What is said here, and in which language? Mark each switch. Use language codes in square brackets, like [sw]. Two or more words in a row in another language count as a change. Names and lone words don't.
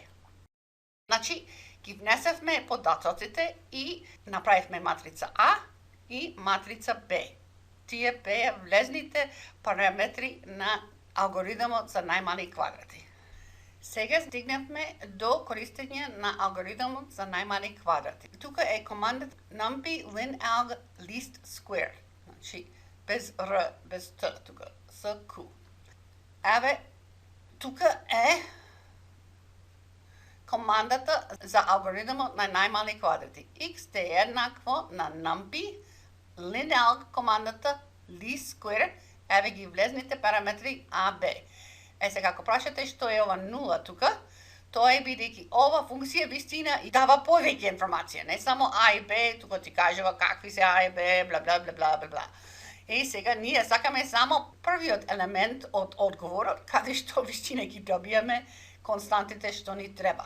[mk] Значи, ги внесавме податоците и направивме матрица А и матрица Б. Тие беа влезните параметри на алгоритмот за најмали квадрати. Сега стигнавме до користење на алгоритмот за најмали квадрати. Тука е командата numpy linalg [en] least square. [mk] Значи, без R, без T, тука, с Q. Еве, тука е командата за алгоритмот на најмали квадрати. X е еднакво на numpy linalg командата [en] least square. [mk] Еве ги влезните параметри A, B. Сега, ако прашате што е ова нула тука, тоа е бидејќи ова функција вистина и дава повеќе информација, не само А и Б, тука ти кажува какви се А и Б, бла бла бла бла бла бла. И сега ние сакаме само првиот елемент од одговорот, каде што вистина ги добиаме константите што ни треба.